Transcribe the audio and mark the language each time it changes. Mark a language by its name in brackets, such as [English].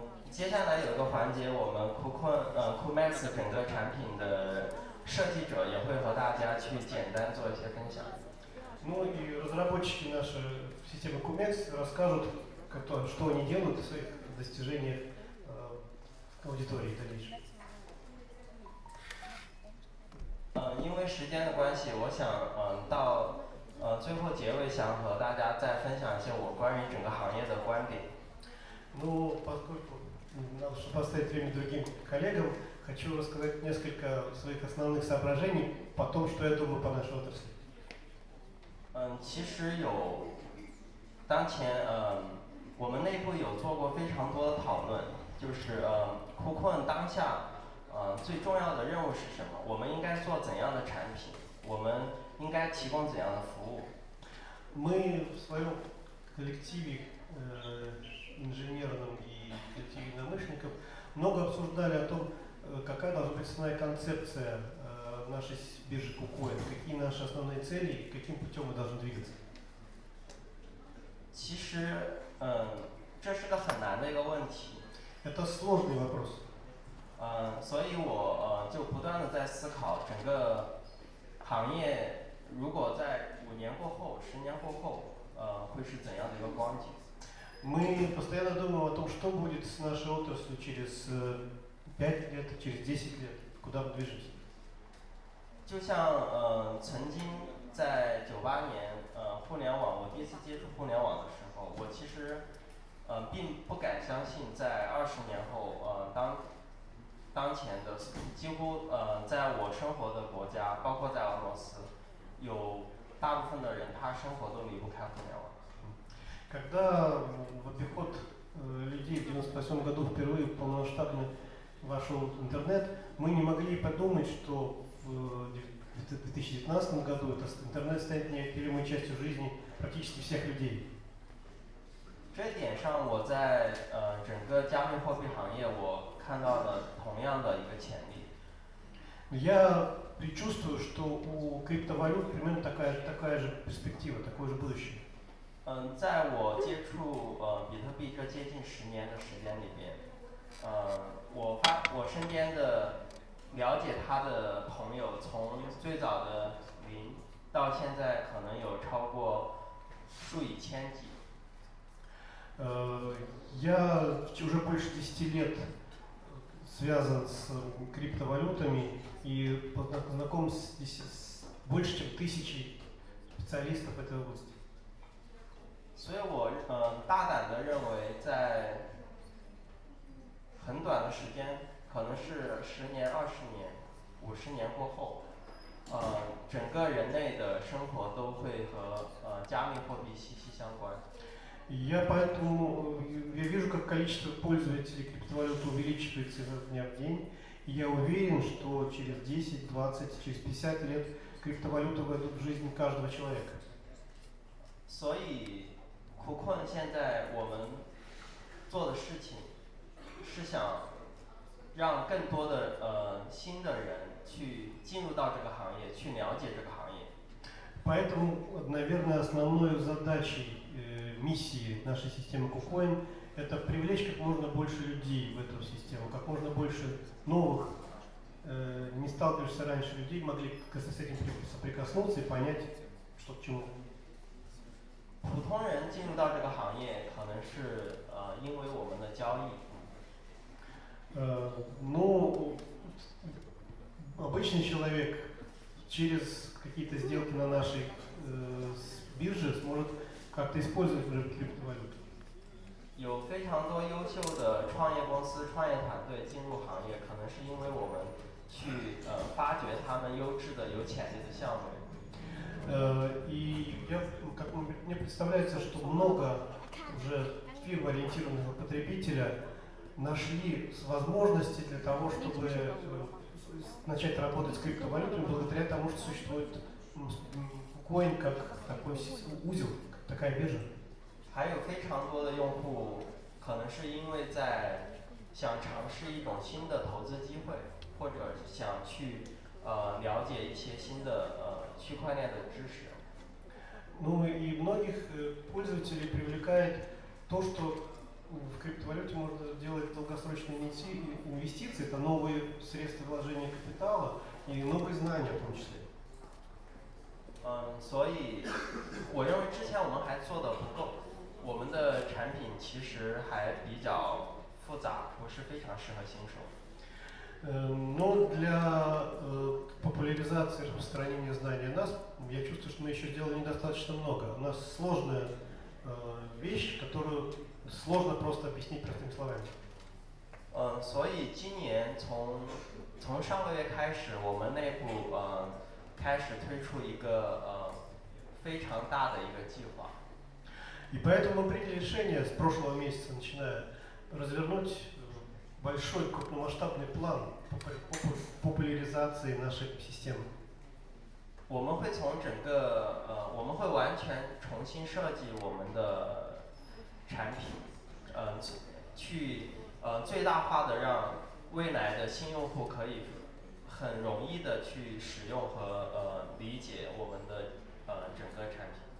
[Chinese] 接下来有一个环节，我们 KuMax 整个产品的设计者也会和大家去简单做一些分享。 [Russian] Ну и разработчики нашей системы KuMax расскажут, что они делают в своих достижениях аудитории в дальнейшем. [Chinese] 因为时间的关系，我想到最后结尾想和大家再分享一些我关于整个行业的观点。 [Russian] Ну, поскольку надо, чтобы оставить время другим коллегам, хочу рассказать несколько своих основных соображений по тому, что я думаю по нашей отрасли. [Chinese] 其实当前我们内部有做过非常多的讨论，就是KuCoin 当下最重要的任务是什么？我们应该做怎样的产品？我们应该提供怎样的服务？ [Russian] Мы в своем коллективе инженерном и коллективе единомышленников много обсуждали о том, какая должна быть основная концепция нашей биржи KuCoin, какие наши основные цели и каким путем мы должны двигаться. [Chinese] 其实这是个很难的一个问题。 [Russian] Это сложный вопрос. [Chinese] 所以我就不断的在思考，整个行业如果在5年过后、10年过后，会是怎样的一个光景？ [Russian] Мы постоянно думаем о том, что будет с нашей отраслью через 5 лет, через 10 лет, куда мы движемся. [Chinese] 就像曾经在98年，互联网我第一次接触互联网的时候，我其实并不敢相信，在20年后，当前的几乎在我生活的国家，包括在俄罗斯，有大部分的人他生活都离不开互联网。 [Russian] Когда в обиход людей в 98 году впервые полномасштабно вошел интернет, мы не могли подумать, что в 2019 году интернет станет неотделимой частью жизни практически всех людей. [Chinese] 这一点上，我在整个加密货币行业，我看到了同样的一个潜力。 [Russian] Я предчувствую, что у криптовалют примерно такая же перспектива, такое же будущее. [Chinese] 在我接触比特币这接近10年的时间里面，我身边的了解他的朋友，从最早的0到现在可能有超过数以千计。 [Russian] Я уже больше 10 лет связан с криптовалютами и знаком с больше чем 1000 специалистов этой области. [Chinese] 所以我大胆的认为，在很短的时间，可能是10年、20年、50年过后，整个人类的生活都会和加密货币息息相关。 [Russian] Поэтому я вижу, как количество пользователей криптовалюты увеличивается изо дня в день, и я уверен, что через 10, 20, через 50 лет криптовалюты войдут в жизнь каждого человека. [Chinese] 所以KuCoin现在我们做的事情是想让更多的新的人去进入到这个行业，去了解这个行业。 [Russian] Поэтому, наверное, основной задачей миссии нашей системы KuCoin это привлечь как можно больше людей в эту систему, как можно больше новых, не сталкивавшихся раньше людей могли с этим соприкоснуться и понять, что к чему. [Chinese] 普通人进入到这个行业，可能是因为我们的交易。 [Russian] Но обычный человек через какие-то сделки на нашей бирже сможет как-то использовать уже криптовалюту. [Chinese] 有非常多优秀的创业公司、创业团队进入行业，可能是因为我们去发掘他们优质的、有潜力的项目。 [Russian] И мне представляется, что много уже фирм, ориентированных на потребителя, нашли возможности для того, чтобы начать работать с криптовалютами благодаря тому, что существует KuCoin как такой узел, такая биржа. [Chinese] 还有非常多的用户，可能是因为想尝试一种新的投资机会，或者想去了解一些新的区块链的知识。 [Russian] Ну и многих пользователей привлекает то, что в криптовалюте можно делать долгосрочные инвестиции, это новые средства вложения капитала и новые знания в том числе. [Chinese] 所以我认为之前我们还做的不够，我们的产品其实还比较复杂，不是非常适合新手。 [Russian] Но для популяризации и распространения знаний о нас, я чувствую, что мы еще сделали недостаточно много. У нас сложная вещь, которую сложно просто объяснить простыми словами. [Chinese] 所以今年从上个月开始，我们内部开始推出一个非常大的一个计划。 [Russian] И поэтому мы приняли решение с прошлого месяца, начиная, развернуть большой крупномасштабный план по популяризации нашей системы. [Chinese] 我们会我们会完全重新设计我们的产品，去最大化的让未来的新用户可以很容易的去使用和理解我们的整个产品。